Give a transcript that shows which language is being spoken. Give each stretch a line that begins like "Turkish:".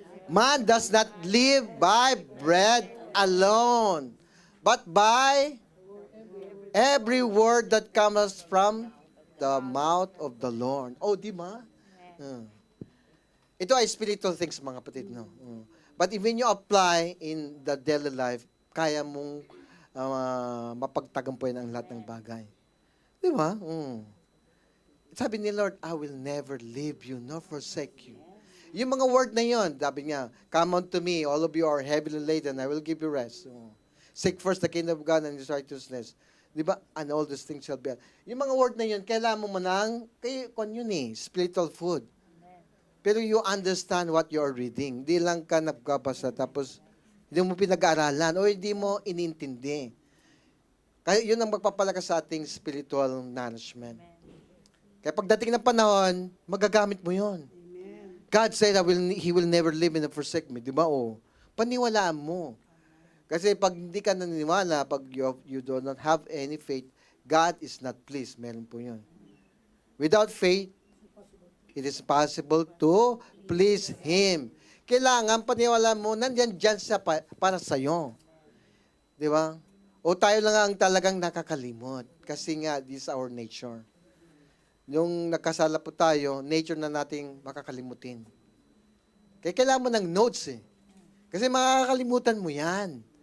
English: Man does not live by bread alone, but by every word that comes from the mouth of the Lord.
Filipino: Oh, di ba? Ito ay spiritual things, mga kapatid, no?
English: But when you apply in the daily life,
Filipino: kaya mong mapagtagumpayan ang lahat ng bagay. Di ba?
English: Sabi ni Lord, I will never leave you nor forsake you.
Filipino: Yung mga word na yon, sabi niya,
English: come unto me, all of you are heavily laden, I will give you rest. Seek first the kingdom of God and His righteousness.
Filipino: Di ba?
English: And all these things shall be.
Filipino: Yung mga word na yun, kailangan mo manang,
English: spiritual food. Pero you understand what you are reading.
Filipino: Hindi lang ka nagkabasa tapos hindi mo pinag-aaralan o hindi mo inintindi. Kaya yun ang magpapalakas sa ating spiritual nourishment. Kaya pagdating ng panahon, magagamit mo yun.
English: God said, He will never leave me and forsake me.
Filipino: Di ba? Paniwalaan mo. Kasi pag hindi ka naniniwala, pag
English: you do not have any faith, God is not pleased.
Filipino: Meron po yun.
English: Without faith, it is possible to please Him.
Filipino: Kailangan paniwala mo, nandyan siya para sa'yo. Di ba? O tayo lang ang talagang nakakalimot. Kasi nga,
English: this is our nature.
Filipino: Yung nakasala po tayo, nature na nating makakalimutin. Kaya kailangan mo ng notes eh. Kasi makakalimutan mo yan.